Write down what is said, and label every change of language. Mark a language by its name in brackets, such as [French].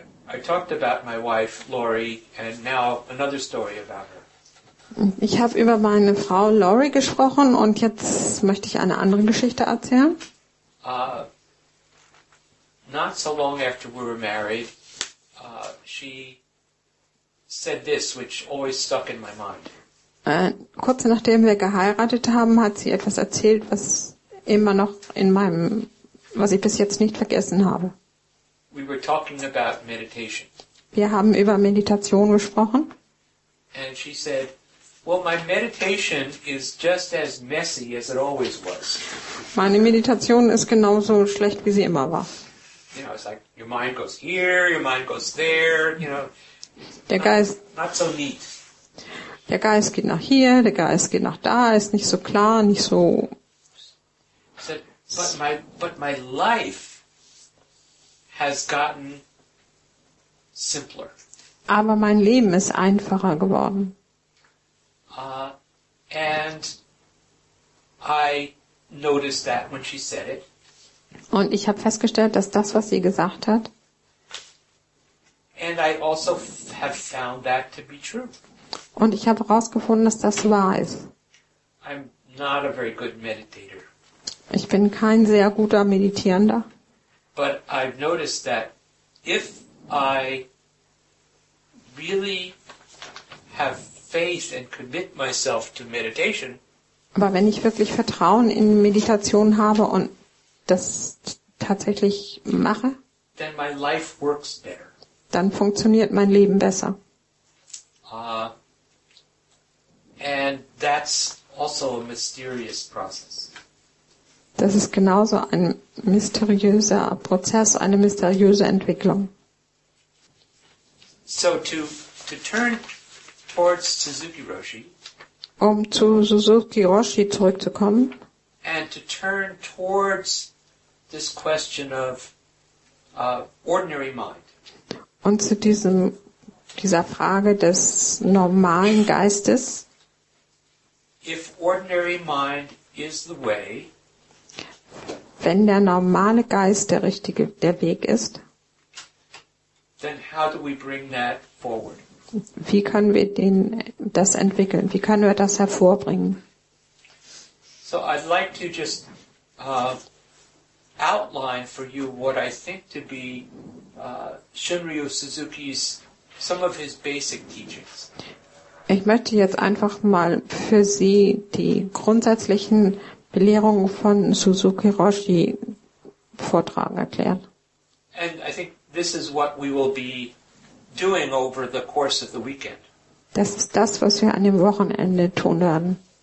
[English] I talked about my wife, Lori, and now another story about her. [German] Ich habe über meine Frau Lori gesprochen und jetzt möchte ich eine andere Geschichte erzählen. [English] Not so long after we were married, she said this, which always stuck in my mind. [German] Kurz nachdem wir geheiratet haben, hat sie etwas erzählt, was immer noch was ich bis jetzt nicht vergessen habe. [English] We were talking about meditation. [German] Wir haben über Meditation gesprochen. [English] And she said, well, my meditation is just as messy as it always was. [German] Meine Meditation ist genauso schlecht, wie sie immer war. [English] You know, it's like your mind goes here, your mind goes there, you know. [German] Der Geist [English] Not so neat. [German] Der Geist geht nach hier, der Geist geht nach da, ist nicht so klar, nicht so. [English] Said, but my life has gotten simpler. [German] Aber mein Leben ist einfacher geworden. [English] And I noticed that when she said it. [German] Und ich habe festgestellt, dass das, was sie gesagt hat, [English] And I also have found that to be true. [German] und ich habe herausgefunden, dass das wahr ist. [English] I'm not a very good meditator, [German] Ich bin kein sehr guter Meditierender, [English] but I've noticed that if I really have faith and commit myself to meditation, [German] aber wenn ich wirklich Vertrauen in Meditation habe und das tatsächlich mache, [English] then my life works better. [German] dann funktioniert mein Leben besser. [English] And that's also a mysterious process. [German] Das ist genauso ein mysteriöser Prozess, eine mysteriöse Entwicklung. [English] So to turn towards Suzuki Roshi [German] Um zu Suzuki Roshi zurückzukommen [English] and to turn towards this question of ordinary mind. [German] und zu dieser Frage des normalen Geistes, [English] If ordinary mind is the way, [German] wenn der normale Geist der Weg ist, [English] then how do we bring that forward? [German] wie können wir das entwickeln? Wie können wir das hervorbringen? [English] So I'd like to just outline for you what I think to be Shunryu Suzuki's, some of his basic teachings. [German] Ich möchte jetzt einfach mal für Sie die grundsätzlichen Belehrungen von Suzuki Roshi vortragen, erklären. [English] And I think this is what we will be doing over the course of the weekend. [German] Das ist das, was wir an dem Wochenende tun werden.